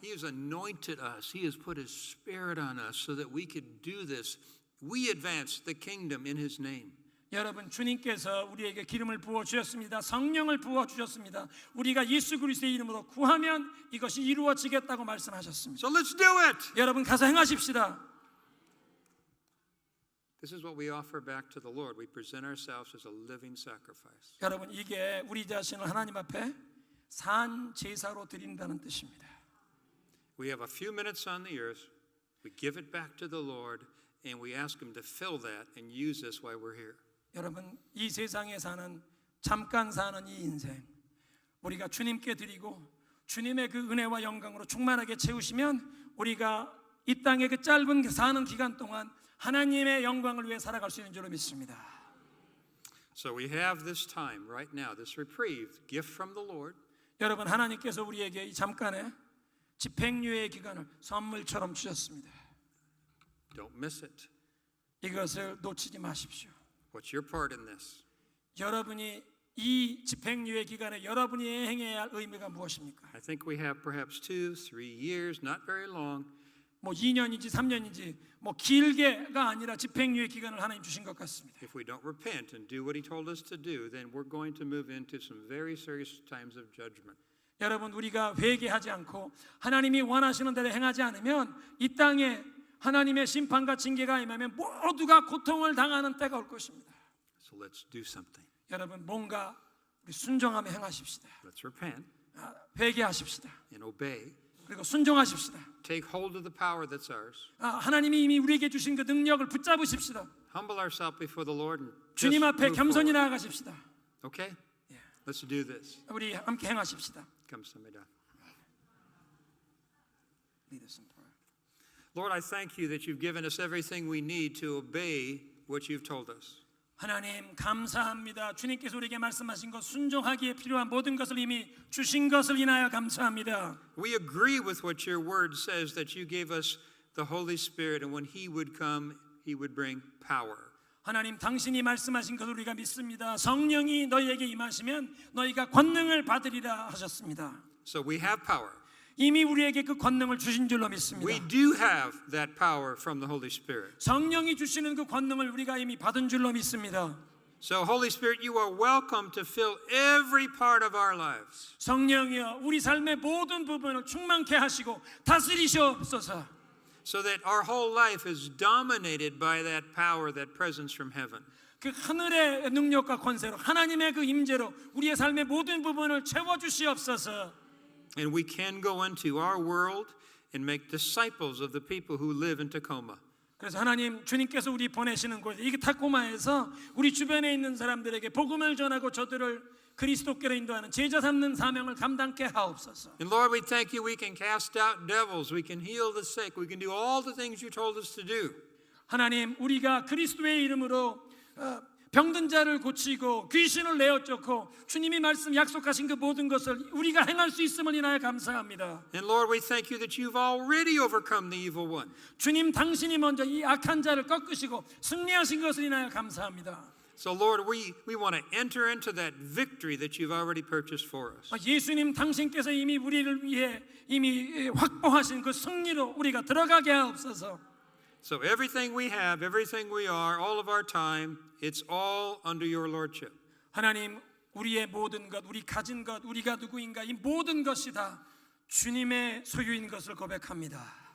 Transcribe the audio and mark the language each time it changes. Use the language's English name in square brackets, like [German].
[English] He has anointed us. He has put His Spirit on us so that we could do this. We advance the kingdom in His name. [Korean] 여러분, 주님께서 우리에게 기름을 부어 주셨습니다. 성령을 부어 주셨습니다. 우리가 예수 그리스도의 이름으로 구하면 이것이 이루어지겠다고 말씀하셨습니다. [English] So let's do it. [Korean] 여러분 가서 행하십시다. [English] This is what we offer back to the Lord. We present ourselves as a living sacrifice. [Korean] 여러분, 이게 우리 자신을 하나님 앞에 산 제사로 드린다는 뜻입니다. [English] We have a few minutes on the earth. We give it back to the Lord and we ask Him to fill that and use this while we're here. [Korean] 여러분, 이 세상에 사는 잠깐 사는 이 인생 우리가 주님께 드리고 주님의 그 은혜와 영광으로 충만하게 채우시면 우리가 이 땅의 그 짧은 사는 기간 동안 하나님의 영광을 위해 살아갈 수 있는 줄로 믿습니다. [English] So we have this time right now, this reprieve, gift from the Lord. [Korean] 여러분, 하나님께서 우리에게 이 잠깐의 집행유예 기간을 선물처럼 주셨습니다. [English] Don't miss it. [Korean] 이것을 놓치지 마십시오. [English] What's your part in this? [Korean] 여러분이 이 집행유예 기간에 여러분이 행해야 할 의미가 무엇입니까? [English] I think we have perhaps 2, 3 years, not very long. [Korean] 뭐 2년인지 3년인지 뭐 길게가 아니라 집행유예 기간을 하나님 주신 것 같습니다. [English] If we don't repent and do what He told us to do, then we're going to move into some very serious times of judgment. [Korean] 여러분, 우리가 회개하지 않고 하나님이 원하시는 대로 행하지 않으면 이 땅에 하나님의 심판과 징계가 임하면 모두가 고통을 당하는 때가 올 것입니다. [English] So let's do something. [Korean] 여러분, 뭔가 우리 순종하며 행하십시다. [English] Let's repent [Korean] 회개하십시다. [English] and obey. [Korean] 그리고 순종하십시다. [English] Take hold of the power that's ours. [Korean] 하나님이 이미 우리에게 주신 그 능력을 붙잡으십시다. [English] Humble ourselves before the Lord and just [Korean] 주님 앞에 [English] move [Korean] 겸손히 [English] forward. [Korean] 나아가십시다. [English] Okay? Let's do this. [Korean] 우리 함께 행하십시다. [English] Come, somebody. Lord, I thank You that You've given us everything we need to obey what You've told us. [Korean] 하나님 감사합니다. 주님께서 우리에게 말씀하신 것 순종하기에 필요한 모든 것을 이미 주신 것을 인하여 감사합니다. [English] We agree with what Your Word says that You gave us the Holy Spirit and when He would come, He would bring power. [Korean] 하나님, 당신이 말씀하신 것을 우리가 믿습니다. 성령이 너희에게 임하시면 너희가 권능을 받으리라 하셨습니다. [English] So we have power. [Korean] 이미 우리에게 그 권능을 주신 줄로 믿습니다. [English] We do have that power from the Holy Spirit. [Korean] 성령이 주시는 그 권능을 우리가 이미 받은 줄로 믿습니다. [English] So Holy Spirit, You are welcome to fill every part of our lives. [Korean] 성령이여, 우리 삶의 모든 부분을 충만케 하시고 다스리시옵소서. [English] so that our whole life is dominated by that power, that presence from heaven. [Korean] 그 하늘의 능력과 권세로 하나님의 그 임재로 우리의 삶의 모든 부분을 채워 주시옵소서. [English] And we can go into our world and make disciples of the people who live in Tacoma. [Korean] 그래서 하나님 주님께서 우리 보내시는 곳 이 타코마에서 우리 주변에 있는 사람들에게 복음을 전하고 저들을 그리스도께로 인도하는 제자 삼는 사명을 감당케 하옵소서. [English] And Lord, we thank you we can cast out devils, we can heal the sick, we can do all the things you told us to do. [Korean] 하나님 우리가 그리스도의 이름으로 병든 자를 고치고 귀신을 내어 쫓고 주님이 말씀 약속하신 그 모든 것을 우리가 행할 수 있음을 인하여 감사합니다. [English] And Lord, we thank you that you've already overcome the evil one. [Korean] 주님 당신이 먼저 이 악한 자를 꺾으시고 승리하신 것을 인하여 감사합니다. [English] So Lord, we want to enter into that victory that you've already purchased for us. [Korean] 예수님 당신께서 이미 우리를 위해 이미 확보하신 그 승리로 우리가 들어가게 하옵소서. [English] So everything we have, everything we are, all of our time, it's all under your lordship. [Korean] 하나님 우리의 모든 것, 우리 가진 것, 우리가 누구인가 이 모든 것이 다 주님의 소유인 것을 고백합니다.